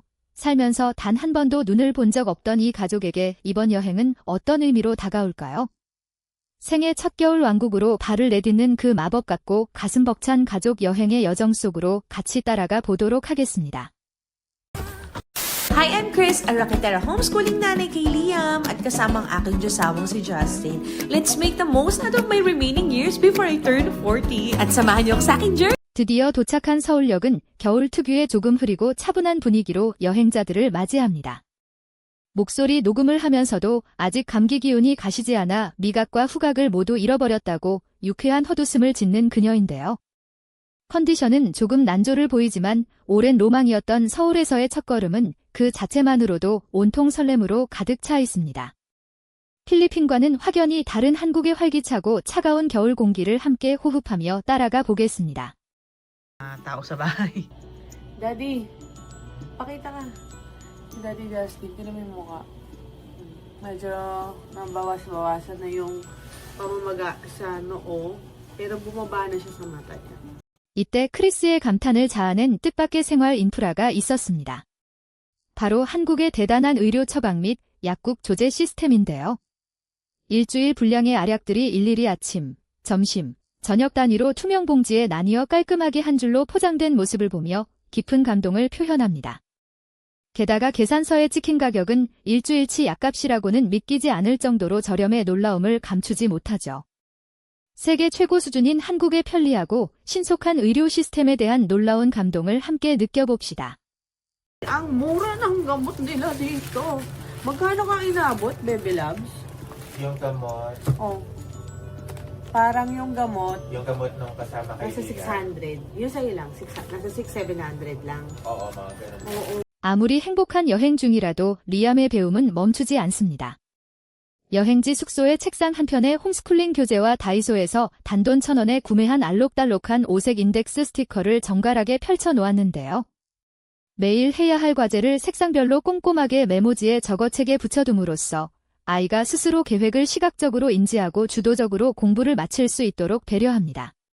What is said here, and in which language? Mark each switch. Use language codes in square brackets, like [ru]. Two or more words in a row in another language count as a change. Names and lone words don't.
[ko] 살면서 단 한 번도 눈을 본 적 없던 이 가족에게 이번 여행은 어떤 의미로 다가올까요? 생애 첫 겨울 왕국으로 발을 내딛는 그 마법 같고 가슴 벅찬 가족 여행의 여정 속으로 같이 따라가 보도록 하겠습니다. [en] Hi, I'm Chris, a Rocketera homeschooling [tl] nanay kay Liam at kasama ang aking Diyosawang si Justin. [en] Let's make the most out of my remaining years before I turn 40 [tl] at samahan niyo ako sa aking journey. [ko] 드디어 도착한 서울역은 겨울 특유의 조금 흐리고 차분한 분위기로 여행자들을 맞이합니다. 목소리 녹음을 하면서도 아직 감기 기운이 가시지 않아 미각과 후각을 모두 잃어버렸다고 유쾌한 헛웃음을 짓는 그녀인데요. 컨디션은 조금 난조를 보이지만 오랜 로망이었던 서울에서의 첫걸음은 그 자체만으로도 온통 설렘으로 가득 차 있습니다. 필리핀과는 확연히 다른 한국의 활기차고 차가운 겨울 공기를 함께 호흡하며 따라가 보겠습니다. [tl] Tao sa bahay. Daddy, pakita ka. Si Daddy Justin, tinan mo yung mukha. Medyo nabawas-bawasan na yung pamamaga sa noo, pero bumaba na siya sa mata niya. [ko] 이때 크리스의 감탄을 자아낸 뜻밖의 생활 인프라가 있었습니다. 바로 한국의 대단한 의료 처방 및 약국 조제 시스템인데요. 일주일 분량의 알약들이 일일이 아침, 점심, 저녁 단위로 투명 봉지에 나뉘어 깔끔하게 한 줄로 포장된 모습을 보며 깊은 감동을 표현합니다. 게다가 계산서에 찍힌 가격은 일주일치 약값이라고는 믿기지 않을 정도로 저렴해 놀라움을 감추지 못하죠. 세계 최고 수준인 한국의 편리하고 신속한 의료 시스템에 대한 놀라운 감동을 함께 느껴봅시다. [tl] Ang mura ng gamot nila dito. Magkano ka inabot, Baby Loves? Yung gamot, Oh. Parang yung gamot, yung gamot nung kasama kay nasa Liam. 600. Yung sa'yo lang, nasa 600-700 lang. Oo, mga ganun. Oo. [ko] 아무리 행복한 여행 중이라도 리암의 배움은 멈추지 않습니다. 여행지 숙소의 책상 한편에 홈스쿨링 교재와 다이소에서 단돈 1,000원에 구매한 알록달록한 오색 인덱스 스티커를 정갈하게 펼쳐 놓았는데요. 매일 해야 할 과제를 색상별로 꼼꼼하게 메모지에 적어책에 붙여둠으로써 아이가 스스로 계획을 시각적으로 인지하고 주도적으로 공부를 마칠 수 있도록 배려합니다.